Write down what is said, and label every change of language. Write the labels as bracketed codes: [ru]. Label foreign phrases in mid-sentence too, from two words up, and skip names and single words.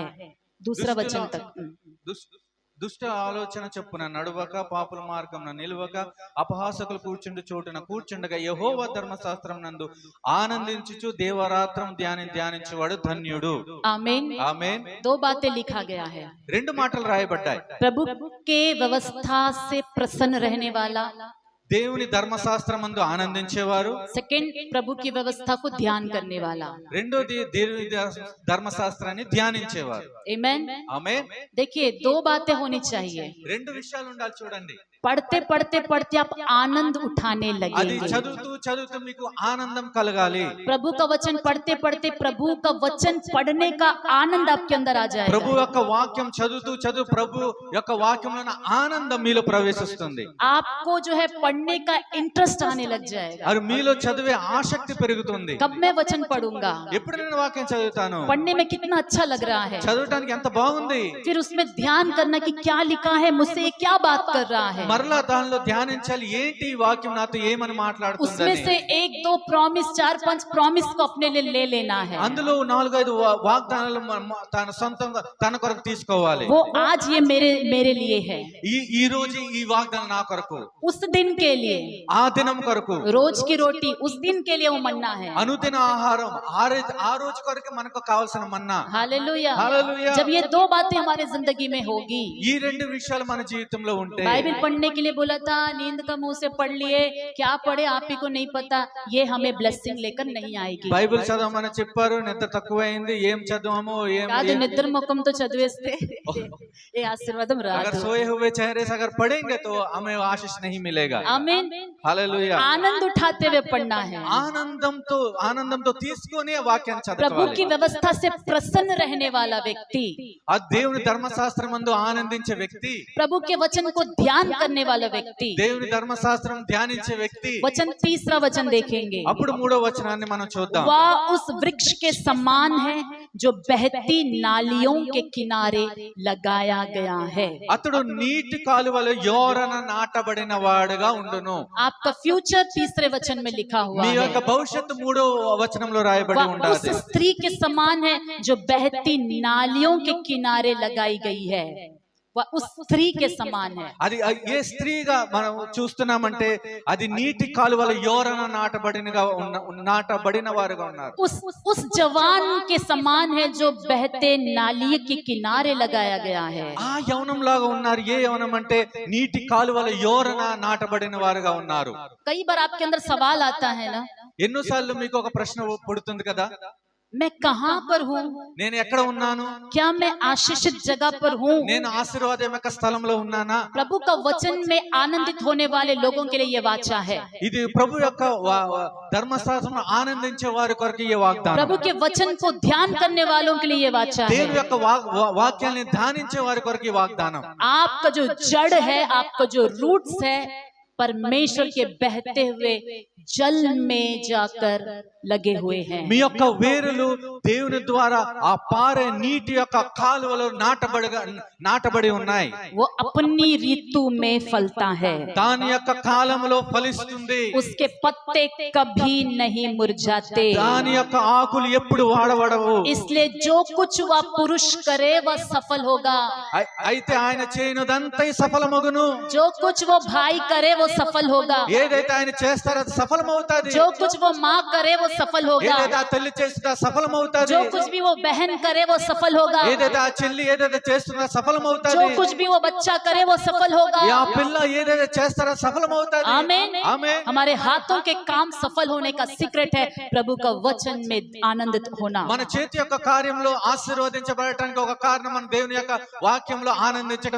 [hi] दूसरा वचन तक। [te] దుష్ట ఆలోచన చొప్పున నడువక, పాపుల మార్గమున నిలువక, అపహాసకులు కూర్చుండు చోటున కూర్చుండగా యెహోవా ధర్మశాస్త్రం నందు ఆనందించుచు దేవరాత్రం ధ్యానించువాడు ధన్యుడు. [hi] आमीन। [te] ఆమేన్. [hi] 2 बातें लिखा गया है। [te] రెండు మాటలు రాయబడ్డాయి. [hi] प्रभु के व्यवस्था से प्रसन्न रहने वाला, [te] దేవుని ధర్మశాస్త్రమందు ఆనందించేవారు. [hi] सेकंड प्रभु की व्यवस्था को ध्यान करने वाला। [te] రెండోది దేవుని ధర్మశాస్త్రాన్ని ధ్యానించేవారు. [hi] आमीन। [te] ఆమేన్. [hi] देखिए 2 बातें होनी चाहिए। [te] రెండు విషయాలు ఉండాలి చూడండి. [hi] पढ़ते पढ़ते पढ़ते आप आनंद उठाने [te] అది [hi] लगेंगे। [te] చదువుతూ చదువుతూ మీకు ఆనందం కలగాలి. [hi] प्रभु का वचन पढ़ते पढ़ते प्रभु का वचन पढ़ने का आनंद आपके अंदर आ [te] ప్రభు [hi] जाएगा। [te] యొక్క వాక్యం చదువుతూ ప్రభు యొక్క వాక్యంలో ఆనందం మీలో ప్రవేశిస్తుంది. [hi] आपको जो है पढ़ने का इंटरेस्ट आने लग जाएगा। [te] అది మీలో చదివే ఆసక్తి పెరుగుతుంది. [hi] कब मैं वचन पढ़ूंगा, [te] ఎప్పుడు నేను వాక్యం చదువుతాను, [hi] पढ़ने में कितना अच्छा लग रहा है, [te] చదవటానికి ఎంత బాగుంది, [hi] फिर उसमें ध्यान करना कि क्या लिखा है, मुझसे ये क्या बात कर रहा है। [te] మరలా దానిలో ధ్యానించాలి, ఏంటి ఈ వాక్యం నాతో ఏమని [hi] उसमें [te] మాట్లాడుతుందని. [hi] से 1, 2 प्रॉमिस, 4, 5 प्रॉमिस को अपने लिए ले लेना है। [te] అందులో 4-5 వాగ్దానాలు తన సొంతంగా తన కొరకు తీసుకోవాలి. [hi] वो आज ये मेरे लिए है, [te] ఈ రోజు ఈ వాగ్దానం నా కొరకు, [hi] उस दिन के लिए [te] ఆ దినం కొరకు, [hi] रोज की रोटी उस दिन के लिए वो मन्ना है। [te] అనుదిన ఆహారం ఆ రోజు కొరకు మనకు కావాల్సిన మన్నా. [hi] हालेलुया। हालेलुया। जब ये 2 बातें हमारे जिंदगी में होगी, [te] ఈ రెండు విషయాలు మన జీవితంలో ఉంటే, [hi] बाइबल पढ़ने के लिए बोला था, नींद का मुंह से पढ़ लिए, क्या पढ़े आप ही को नहीं पता, ये हमें ब्लेसिंग लेकर नहीं आएगी। [te] బైబిల్ చదవమని చెప్పారు, నిద్ర తక్కువైంది, ఏం చదవము, కాదు, నిద్ర ముఖం తో చదివేస్తే ఏ ఆశీర్వాదం [hi] अगर [te] రాదు। [hi] सोए हुए चेहरे से अगर पढ़ेंगे तो हमें आशीष नहीं मिलेगा. आमीन। हालेलुया. आनंद उठाते हुए पढ़ना है। [te] ఆనందంతో తీసుకొని ఆ వాక్యాన్ని [hi] प्रभु की [te] చదవాలి. [hi] व्यवस्था से प्रसन्न रहने वाला व्यक्ति, [te] ఆ దేవుని ధర్మశాస్త్రమందు ఆనందించే వ్యక్తి, [hi] प्रभु के वचन को ध्यान करने वाला व्यक्ति। [te] దేవుని ధర్మశాస్త్రం ధ్యానించే వ్యక్తి. [hi] वचन, तीसरा वचन देखेंगे। [te] అప్పుడు 3వ వచనాన్ని మనం చూద్దాం. [hi] वह उस वृक्ष के समान है जो बहती नालियों के किनारे लगाया गया है। [te] అతడు నీటి కాలువలో యోరన నాటబడిన వాడుగా ఉండును. [hi] आपका फ्यूचर तीसरे वचन में लिखा हुआ [te] మీ [hi] है। [te] యొక్క భవిష్యత్తు 3వ వచనంలో రాయబడి [hi] वह उस [te] ఉండాలి. [hi] स्त्री के समान है जो बहती नालियों के किनारे लगाई गई है। वह उस स्त्री के समान है। [te] అది ఏ స్త్రీగా మనం చూస్తున్నామంటే అది నీటి కాలువల యోరన నాటబడిన వారుగా ఉన్నారు. [hi] उस जवान के समान है जो बहते नाली के किनारे लगाया गया है। [te] ఆ యవనం లాగా ఉన్నారు. ఏ యవనం అంటే నీటి కాలువల యోరన నాటబడిన వారుగా ఉన్నారు. [hi] कई बार आपके अंदर सवाल आता है ना, [te] ఎన్నోసార్లు మీకు ఒక ప్రశ్న పుడుతుంది కదా, [hi] मैं कहाँ पर हूँ, [te] నేను ఎక్కడ ఉన్నాను, [hi] क्या मैं आशीषित जगह पर हूँ। [te] నేను ఆశీర్వాదం యొక్క స్థలంలో ఉన్నానా. [hi] प्रभु का वचन में आनंदित होने वाले लोगों के लिए ये वाचा है। [te] ఇది ప్రభు యొక్క ధర్మశాస్త్రం ఆనందించే వారి కొరకు ఈ వాగ్దానం. [hi] प्रभु के वचन को ध्यान करने वालों के लिए ये वाचा है। [te] దేవుని యొక్క వాక్యాన్ని ధ్యానించే వారి కొరకు ఈ వాగ్దానం. [hi] आपका जो जड़ है, आपका जो रूट्स है, परमेश्वर के बहते हुए जल में जाकर लगे हुए हैं। [te] మీ యొక్క వేరులు దేవుని ద్వారా ఆ పారే నీటి యొక్క కాలువలో నాటబడి ఉన్నాయి. [hi] वो अपनी ऋतु में फलता है, [te] దాని యొక్క కాలంలో ఫలిస్తుంది. [hi] उसके पत्ते कभी नहीं मुरझाते। [te] దాని యొక్క ఆకులు ఎప్పుడు వాడబడవు. [hi] इसलिए जो कुछ वह पुरुष करे वह सफल होगा, [te] అయితే ఆయన చేయనుదంతా సఫలమగును. [hi] जो कुछ वो भाई करे वो सफल होगा, [te] ఏదైతే ఆయన చేస్తారో అది సఫలమవుతాది. [hi] जो कुछ वो माँ करे वो सफल होगा, [te] ఏదైతే ఆ తల్లి చేస్తుందో సఫలమవుతాది. [hi] जो कुछ भी वो बहन करे वो सफल होगा, [te] ఏదైతే ఆ చెల్లి ఏదైతే చేస్తుందో [hi] जो [te] సఫలమవుతాది. [hi] कुछ भी वो बच्चा करे वो सफल होगा। [te] ఆ పిల్ల ఏదైతే చేస్తారో సఫలమవుతాది. [hi] आमीन। [te] ఆమేన్. [hi] हमारे हाथों के काम सफल होने का सीक्रेट है प्रभु का वचन में आनंदित होना। [te] మన చేతి యొక్క కార్యంలో ఆశీర్వదించబడటానికి ఒక కారణం మన దేవుని యొక్క వాక్యంలో ఆనందించడం,